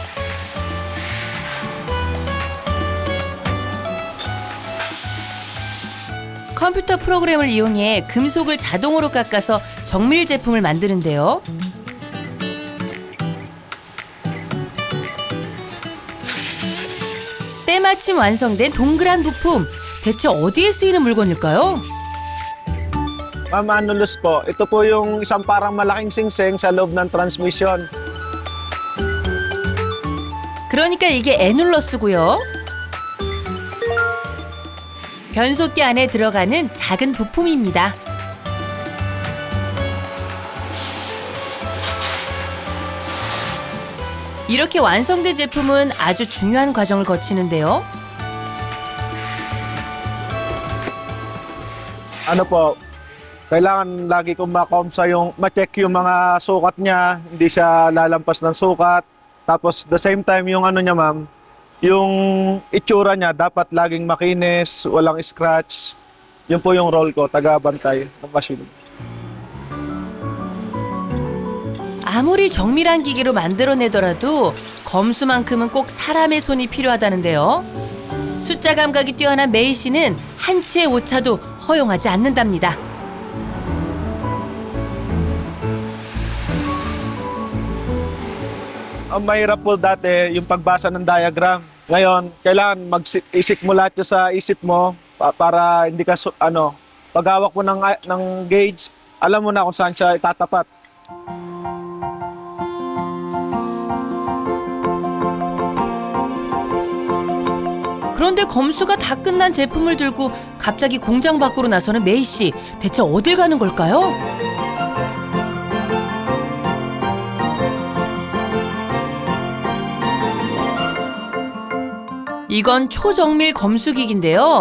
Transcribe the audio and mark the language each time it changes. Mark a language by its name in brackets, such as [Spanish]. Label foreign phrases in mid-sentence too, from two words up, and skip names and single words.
[Korean] 컴퓨터 프로그램을 이용해 금속을 자동으로 깎아서 정밀 제품을 만드는데요. 때마침 완성된 동그란 부품. 대체 어디에 쓰이는 물건일까요? [Filipino] Ma'am Anulus po, ito po yung isang parang malaking singsing sa loob ng transmission. [Korean] 그러니까 이게 애눌러스고요. 변속기 안에 들어가는 작은 부품입니다. 이렇게 완성된 제품은 아주 중요한 과정을 거치는데요. [Filipino] Ano po, kailangan lagi kong ma-check yung mga sukat niya, hindi siya lalampas ng sukat. Tapos [English] the same time [Filipino] yung ano niya ma'am, yung itsura niya dapat laging makinis, walang scratch. Yun po yung role ko, taga-bantay ng machine. [Korean] 아무리 정밀한 기계로 만들어내더라도 검수만큼은 꼭 사람의 손이 필요하다는데요. 숫자 감각이 뛰어난 메이 씨는 한치의 오차도 허용하지 않는답니다. [Filipino] Ang mahirap po dati yung pagbasa ng diagram. Ngayon, kailangan mag-isip mo lahat yun sa isip mo para hindi ka, pag hawak mo ng gauge, alam mo na kung saan siya itatapat. [Korean] 그런데 검수가 다 끝난 제품을 들고 갑자기 공장 밖으로 나서는 메이 씨. 대체 어딜 가는 걸까요? 이건 초정밀 검수기기인데요.